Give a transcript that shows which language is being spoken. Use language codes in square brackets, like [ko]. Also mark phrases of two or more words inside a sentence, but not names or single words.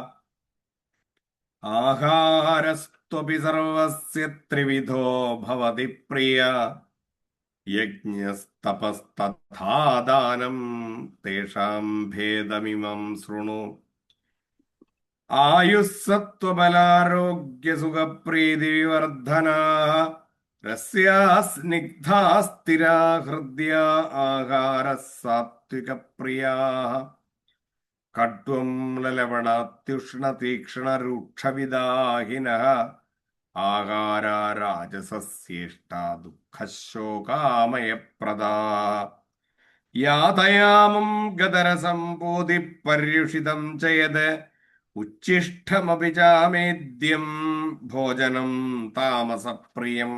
[sa] आहारस्त्वपि सर्वस्य त्रिविधो भवति प्रिय यज्ञस्तपस्तथा दानं तेषां भेदमिमं शृणु आयुस्सत्त्वबलारोग्यसुखप्रीतिविवर्धनाः रस्याः स्निग्धा स्थिरा हृद्या आहारः सात्विकप्रियाः കട്വം ലലവണാത്യുഷ്ണതീക്ഷ്ണരൂക്ഷവിദാഹിനഃ ആഹാരാ രാജസസ്യേഷ്ടാ ദുഃഖശോകാമയപ്രദാ യാതയാമം ഗതരസം പൂതിപര്യുഷിതം ച യത് ഉച്ഛിഷ്ടമപി ചാമേദ്യം ഭോജനം താമസപ്രിയം.